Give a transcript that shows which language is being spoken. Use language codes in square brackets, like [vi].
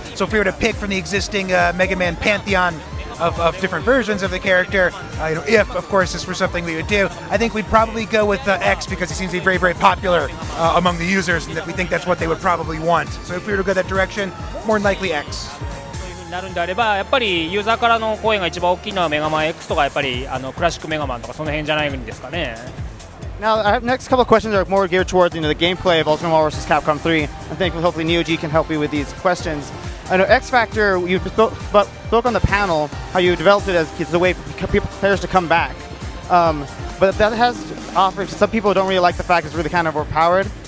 [en] So if we were to pick from the existing Mega Man pantheon of different versions of the character, if, of course, this were something we would do, I think we'd probably go with X because he seems to be very, very popular among the users, and that we think that's what they would probably want. So if we were to go that direction, more than likely X. [ja] なるんであればやっぱりユーザーからの声が一番大きいのはメガマン X とかやっぱりクラシックメガマンとかその辺じゃないんですかね。 [en] Now, our next couple of questions are more geared towards the gameplay of Ultimate Marvel vs. Capcom 3. I think hopefully Neo-G can help you with these questions. I know X Factor, you spoke on the panel how you developed it as a way for players to come back. But that has offered, some people don't really like the fact it's really kind of overpowered.